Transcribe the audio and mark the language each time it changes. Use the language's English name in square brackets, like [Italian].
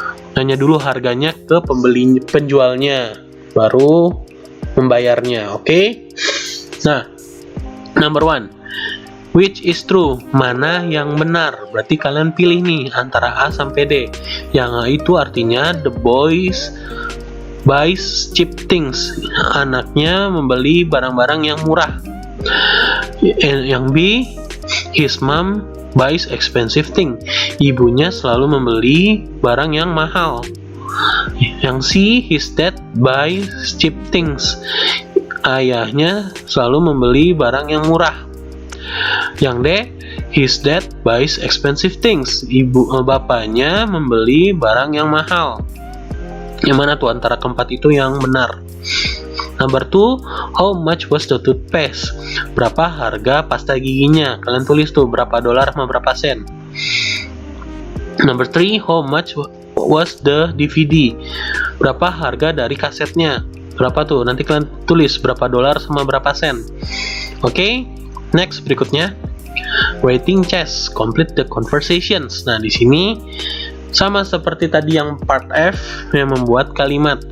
[Indonesian] Tanya dulu harganya ke penjualnya baru membayarnya. Okay? [English] Nah, number 1, which is true? [Indonesian] Mana yang benar? Berarti kalian pilih nih antara A sampai D. Yang A itu artinya [English] the boys buys cheap things. [Indonesian] Anaknya membeli barang-barang yang murah. Yang B, [English] his mom buys expensive thing. [Indonesian] Ibunya selalu membeli barang yang mahal. Yang C, [English] his dad buys cheap things. [Indonesian] Ayahnya selalu membeli barang yang murah. Yang D, [English] his dad buys expensive things. [Indonesian] Bapaknya membeli barang yang mahal. Yang mana tuh antara keempat itu yang benar? [English] Number 2, how much was the toothpaste? [Indonesian] Berapa harga pasta giginya? Kalian tulis tuh berapa dolar sama berapa sen. [English] Number 3, how much was the DVD? [Indonesian] Berapa harga dari kasetnya? Berapa tuh? Nanti kalian tulis berapa dolar sama berapa sen. Oke, next berikutnya. [English] Writing chess, complete the conversations. [Indonesian] Nah, di sini sama seperti tadi yang part F yang membuat kalimat.